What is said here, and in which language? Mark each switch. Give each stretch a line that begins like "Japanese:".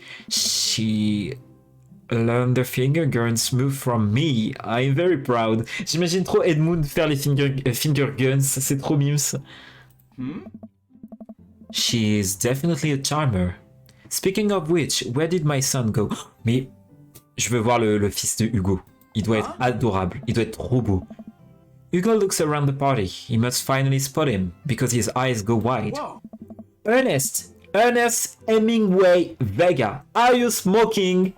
English: She learned the finger guns move from me. I'm very proud.
French: J'imagine trop Edmund faire les finger guns, c'est trop mimes.
English: She is definitely a charmer. Speaking of which, where did my son go?
French: Mais je veux voir le fils de Hugo. Il doit être adorable. Il doit être trop beau.
English: Hugo looks around the party. He must finally spot him because his eyes go wide. Whoa. Ernest Hemingway Vega, are you smoking?